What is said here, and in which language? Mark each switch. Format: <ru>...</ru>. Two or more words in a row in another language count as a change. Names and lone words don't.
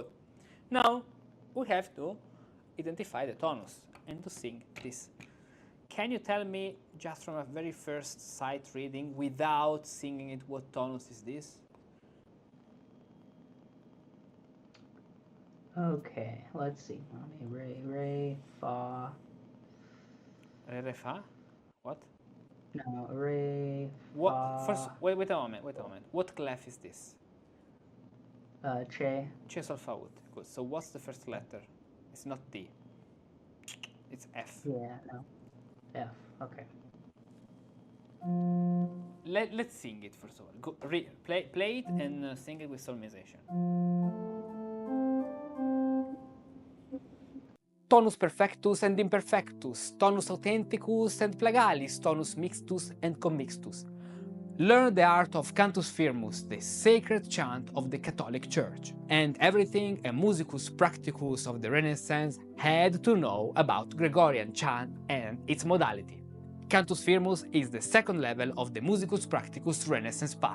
<en>Now we have to identify the tonus and to sing this. Can you tell me, just from a very first sight reading, without singing it, what tonus is this? Okay, let's see. Re, fa. Re, fa? What? No, re, fa. What? First, wait a moment. What clef is this? Che. Che sol fa ut. Good. So what's the first letter? It's not D. It's F. Yeah, no. F. Okay. Let's sing it first of all. Go, play it and sing it with solmization.</en> <la>tonus perfectus and imperfectus, tonus authenticus and plagalis, tonus mixtus and commixtus.</la> <en>Learn the art of Cantus Firmus, the sacred chant of the Catholic Church, and everything a</en> <la>musicus practicus</la> <en>of the Renaissance had to know about Gregorian chant and its modality. Cantus Firmus is the second level of the Musicus Practicus Renaissance path.</en>